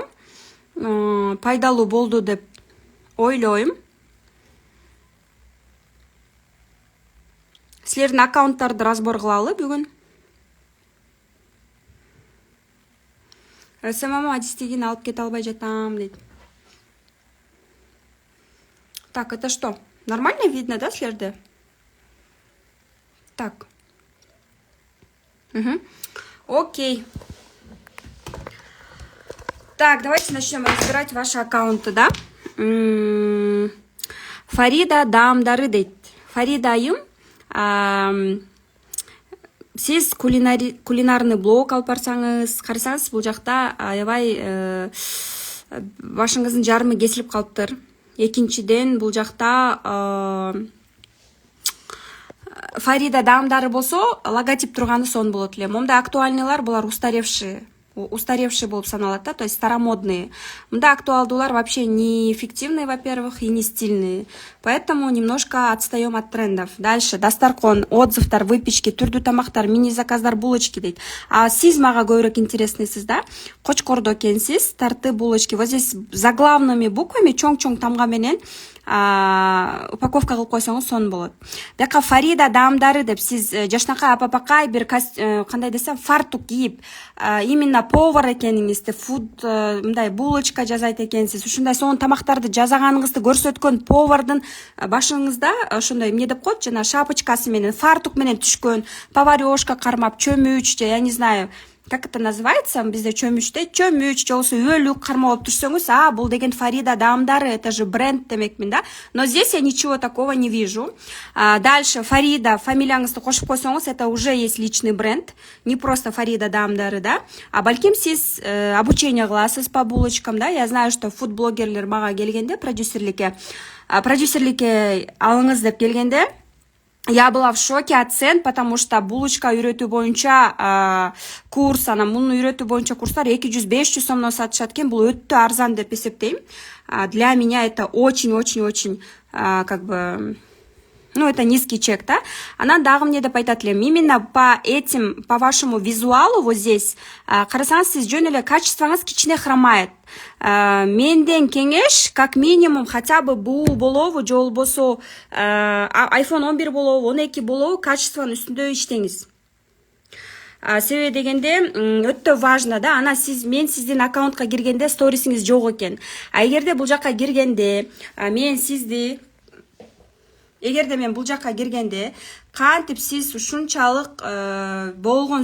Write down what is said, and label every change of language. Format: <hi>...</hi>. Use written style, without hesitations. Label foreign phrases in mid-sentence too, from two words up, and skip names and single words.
<ky>Пайдалуу болду деп ойлойм. Силердин аккаунттарды разбор кылалы бүгүн. СММ адистигин алып кете албай жатам дейт.</ky> <ru>Так, это что? Нормально видно, да, силерде? Так. Окей. Так, давайте начнем разбирать ваши аккаунты, да?</ru> <ky>Фарида даамдары дейт. Фарида айым, сиз кулинарный блог алып барсаңыз, карасаңыз, бул жакта аябай башыңыздын жарымы кесилип калыптыр. Экинчиден, бул жакта Фарида даамдары болсо, логотип турганы сон болот эле. Момда актуальныйлар, булар</ky> <ru>устаревшие устаревший</ru> <ky>болуп саналат да,</ky> <ru>то есть старомодные.</ru> <ky>Мында актуалдуулар</ky> <ru>вообще не эффективные, во-первых, и не стильные. Поэтому немножко отстаем от трендов.</ru> <ky>Дальше дастаркон, отзывтар, выпечки, түрдүү тамактар, мини заказдар, булочки дейт. А сиз мага көбүрөөк интересныйсыз да? Кочкордо экенсиз, тарты булочки.</ky> <ru>Вот здесь заглавными буквами</ru> <ky>чоң-чоң тамга менен упаковка кылып койсоңуз сонун болот. Бияка Фарида даамдары деп сиз жашнакай апапакай бир кандай десем фартук кийип, именно повар экениңизди, фуд мындай булочка жасайт экенсиз, ушундай сонун тамактарды жасаганыңызды көрсөткөн повардын башыңызда ошондой эмне деп коет, жана шапочкасы менен, фартук менен түшкөн, поварёшка кармап, чөмүч,</ky> <ru>я не знаю, как это называется,</ru> <ky>бизде чөмүчте, чөмүч, же болбосо өлүк кармап турсоңуз, бул деген Фарида даамдары,</ky> <ru>это же бренд</ru> <ky>демекмин да.</ky> <ru>Но здесь я ничего такого не вижу.</ru> <ky>Дальше Фарида, фамилияңызды кошуп койсоңуз,</ky> <ru>это уже есть личный бренд, не просто Фарида даамдары да.</ru> <ky>А балким сиз обучение кыласыз</ky> <ru>по булочкам</ru> <ky>да.</ky> <ru>Я знаю, что</ru> <ky>фуд-блогерлер мага келгенде продюсерликке алыңыз деп келгенде,</ky> <ru>я была в шоке от цен, потому что</ru> <ky>булочка үйрөтүү боюнча курс, анан муну үйрөтүү боюнча курстар 200-500 сомдон сатышат экен. Бул өтө арзан деп эсептейм.</ky> <ru>Для меня это очень-очень-очень как бы, ну, это низкий чек, да?</ru> <ky>Анан дагы эмне деп айтат элем,</ky> <ru>именно по вашему визуалу вот здесь,</ru> <ky>карасаңыз, сиз жөн эле качествоңуз кичине хромает. Менден кеңеш,</ky> <ru>как минимум, хотя бы</ru> <ky>бу болобу, же болбосо iPhone 11 болобу, 12 болобу, качествонун үстүндө иштеңиз. Себеби дегенде өтө важно да, ана мен сиздин аккаунтка киргенде сторисиңиз жок экен. Эгерде бул жакка киргенде мен бул жакка киргенде кантип сиз ушунчалык болгон</ky>